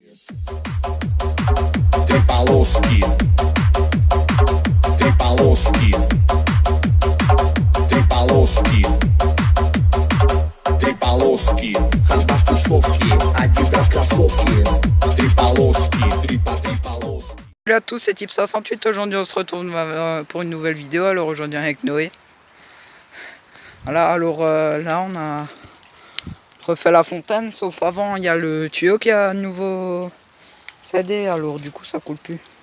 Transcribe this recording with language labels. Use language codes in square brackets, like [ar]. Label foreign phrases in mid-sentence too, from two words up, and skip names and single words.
[ru] Три полоски. Три полоски. Три полоски. Три полоски. Ходьба в тусовке. Адидас кроссовки. Три полоски. Три полоски. [fr] Salut à tous, c'est Type 68. Aujourd'hui on se retrouve pour une nouvelle vidéo. Alors aujourd'hui avec Noé. Voilà, alors là on a refait la fontaine, sauf avant il y a le tuyau qui a à nouveau cédé, alors du coup ça coule plus.